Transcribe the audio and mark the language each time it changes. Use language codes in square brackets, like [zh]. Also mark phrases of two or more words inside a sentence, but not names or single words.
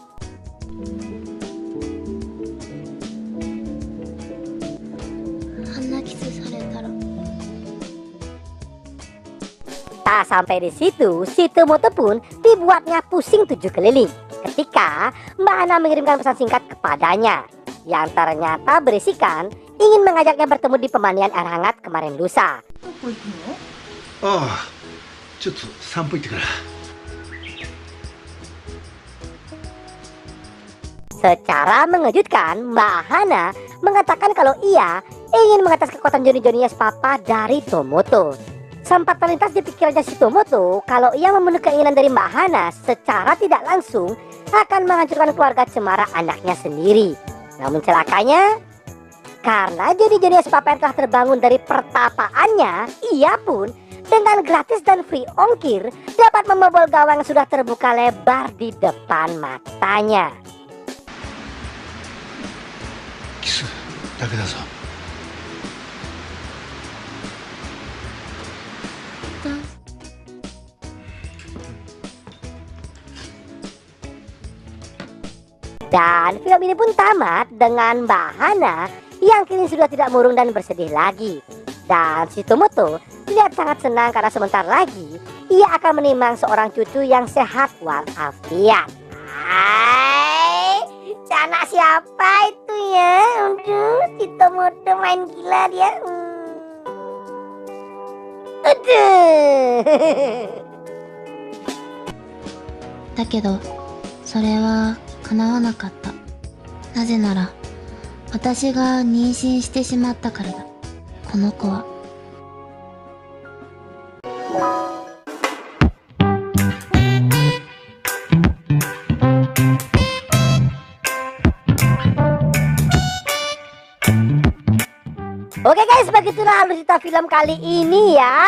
[id] Tak sampai di situ, si Tomoto pun dibuatnya pusing 7 keliling ketika Mbak Hana mengirimkan pesan singkat kepadanya yang ternyata berisikan ingin mengajaknya bertemu di pemandian air hangat kemarin lusa. [ja] どこ行くの？ああ、ちょっと散歩行ってくる。 [id] Secara mengejutkan, Mbak Hana mengatakan kalau ia ingin mengetes kekuatan Johnny Papa dari Tomoto. Sempat terlintas di pikirannya si Tomoto kalau ia memenuhi keinginan dari Mbak Hana secara tidak langsung akan menghancurkan keluarga cemara anaknya sendiri. Namun celakanya, karena Johnny Papa yang telah terbangun dari pertapaannya, ia pun dengan gratis dan free ongkir dapat membobol gawang yang sudah terbuka lebar di depan matanya. [ja] キスだけだぞ。 [id] Dan film ini pun tamat dengan Mbak Hana yang kini sudah tidak murung dan bersedih lagi. Dan si Tomoto terlihat sangat senang karena sebentar lagi ia akan menimang seorang cucu yang sehat walafiat. Hai, anak siapa itu ya? Aduh, si Tomoto main gila dia. Aduh. [ja] だけど、それは叶わなかった。なぜなら、私が妊娠してしまったからだ。この子は。 [id] Oke guys, begitulah alur cerita film kali ini ya.